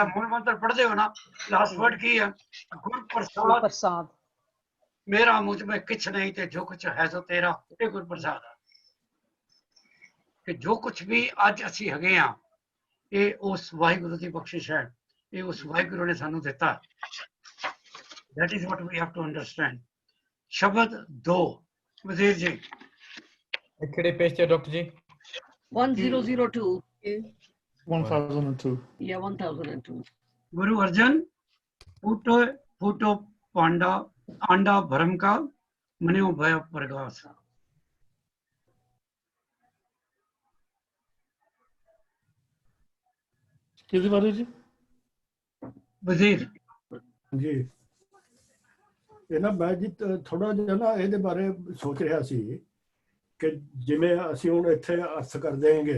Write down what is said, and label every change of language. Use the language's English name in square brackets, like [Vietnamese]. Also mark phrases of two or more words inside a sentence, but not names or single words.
[Punjabi] ਮੂਲ ਮੰਤਰ ਪੜ੍ਹਦੇ ਹੋ ਨਾ, [English] last word [Punjabi] ਕੀ ਹੈ? ਗੁਰ ਪ੍ਰਸਾਦ ਮੇਰਾ ਮੁਝ ਮੈਂ ਕਿਛ ਨਹੀਂ ਤੇ ਜੋ ਕੁਛ ਹੈ ਸੋ ਤੇਰਾ, ਇਹ ਗੁਰ ਪ੍ਰਸਾਦ ਹੈ। ਕਿ ਜੋ ਕੁਛ ਵੀ ਅੱਜ ਅਸੀਂ ਹੈਗੇ ਆ, ਇਹ ਉਸ ਵਾਹਿਗੁਰੂ ਦੀ ਬਖਸ਼ਿਸ਼ ਹੈ, ਇਹ ਉਸ ਵਾਹਿਗੁਰੂ ਨੇ ਸਾਨੂੰ ਦਿੱਤਾ। [English] That is what we have to understand। [Punjabi] ਸ਼ਬਦ 2 ਵਜ਼ੀਰ ਜੀ ਕਿਹੜੇ ਪੇਜ ਤੇ ਡਾਕਟਰ ਜੀ? 1002 1002 [English] yeah 1002 [Punjabi] ਗੁਰੂ ਅਰਜਨ ਫੂਟੋ ਫੂਟੋ ਪਾਂਡਾ ਆਂਡਾ ਭਰਮ ਕਾ ਮਨ੍ਯੋ ਭਯ ਪ੍ਰਗਾਸ। ਕਿਹਦੇ ਬਾਰੇ ਜੀ? वजीर ਜੀ ਇਹ ਨਾ ਮੈਂ ਜੀ ਥੋੜਾ ਜਿਹਾ ਨਾ ਇਹਦੇ ਬਾਰੇ ਸੋਚ ਰਿਹਾ ਸੀ ਕਿ ਜਿਵੇਂ ਅਸੀਂ ਹੁਣ ਇੱਥੇ ਅਰਥ ਕਰ ਦੇਂਗੇ,